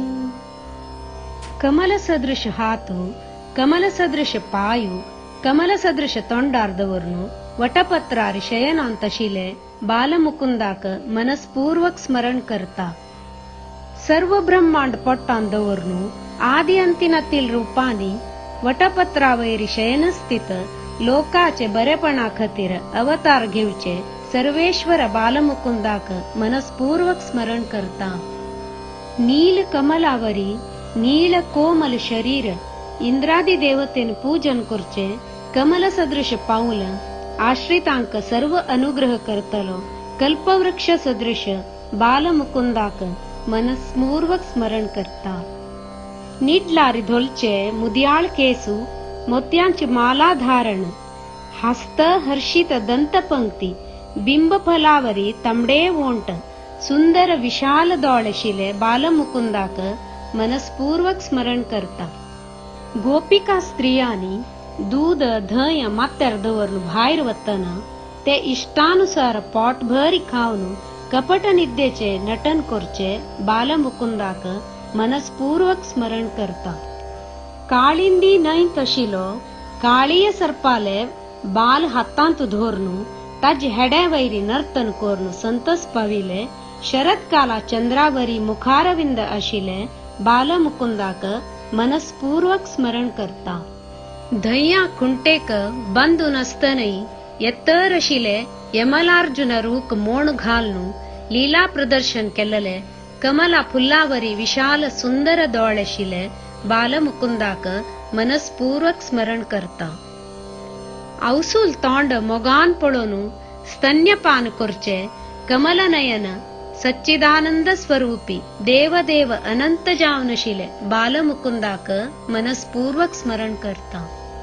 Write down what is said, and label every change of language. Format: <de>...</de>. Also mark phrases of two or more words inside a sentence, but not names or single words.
<kok>कमल सदृश हाथु, कमल सदृश पायु, कमल सदृश तोंडार्दवरनु वटपत्रार शयनांत शिले बालमुकुंदाक मनस्पूर्वक स्मरण करता। सर्व ब्रह्मांड पोट्टांदवरनु आदि अंतिनातील रूपांनी वटपत्रावैरी शयन स्थित लोकाचे बरेपणा खातीर अवतार घेवचे सर्वेश्वर बालमुकुंदाक मनस्पूर्वक स्मरण करता। नील कमलावरी नील कोमल शरीर इंद्रादी देवतेन पूजन करचे कमल सदृश पाऊल आश्रितांक सर्व अनुग्रह करतलो कल्पवृक्ष सदृश बालमुकुंदाक मनस्पूर्वक स्मरण करता। निडलारी धोलचे मुदियाळ केसु मोत्यांची माला धारण हस्त हर्षित दंतपंक्ति बिंबफलावरी तमडे वोंट सुंदर विशाल दौळशिले बालमुकुंदाक मनस्पूर्वक स्मरण करता। गोपिका स्त्रियांनी दूध धय मात्यार्धवरनु भायर वतना ते इष्टानुसार पोट भरी खावन कपट निद्देचे नटन करचे बालमुकुंदाक मनस्पूर्वक स्मरण करता। काळिंदी नहीं तशिलो काळीय सर्पाले बाल हातांत धोरनु तज हेडे वैरी नर्तन कोरनु संतस पविले शरद काला चंद्रावरी मुखारविंद अशिले बाल मुकुंदाक मनस्पूर्वक स्मरण करता धैया खुंटेक बंदु नस्तनई येत्तर अशिले यमलार्जुन रूक मोण घालनु लीला प्रदर्शन केल्ले कमला फुल्लावरी विशाल सुंदर दोळशिले बाल मुकुंदाक मनस्पूर्वक स्मरण करता अवसूल तोंड मोगान पळोनु स्तन्यपान करचे कमलनयन सच्चिदानंद स्वरूपी देवदेव अनंत जावनशिले बाल मुकुंदाक मनस्पूर्वक स्मरण करता।</kok>